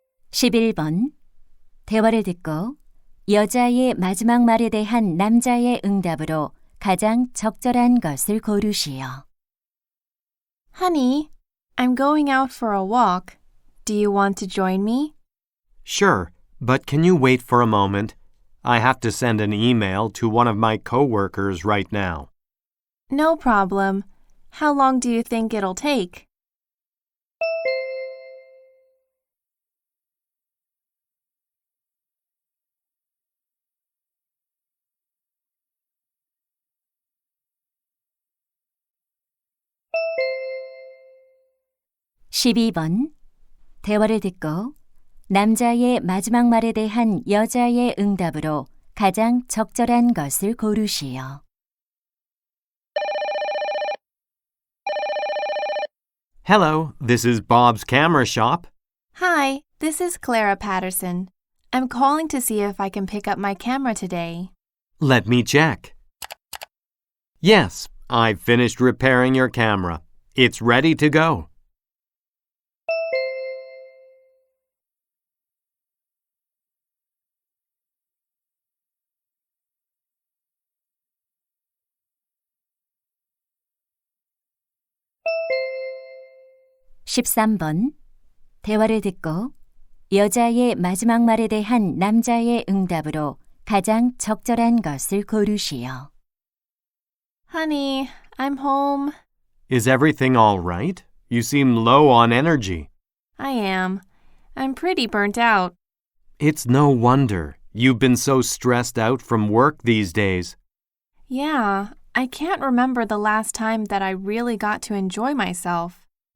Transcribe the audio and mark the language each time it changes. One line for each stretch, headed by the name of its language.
Korean: (11번) 대화를 듣고 여자의 마지막 말에 대한 남자의 응답으로 가장 적절한 것을 고르시오.
English: Honey, I'm going out for a walk. Do you want to join me? Sure, but can you wait for a moment? I have to send an email to one of my coworkers right now. No problem. How long do you think it'll take?
Korean: (12번) 대화를 듣고 남자의 마지막 말에 대한 여자의 응답으로 가장 적절한 것을 고르시오.
English: Hello, this is Bob's Camera Shop. Hi, this is Clara Patterson. I'm calling to see if I can pick up my camera today. Let me check. Yes, I've finished repairing your camera. It's ready to go.
Korean: (13번) 대화를 듣고 여자의 마지막 말에 대한 남자의 응답으로 가장 적절한 것을 고르시오.
English: Honey, I'm home. Is everything all right? You seem low on energy. I am. I'm pretty burnt out. It's no wonder. You've been so stressed out from work these days. Yeah, I can't remember the last time that I really got to enjoy myself.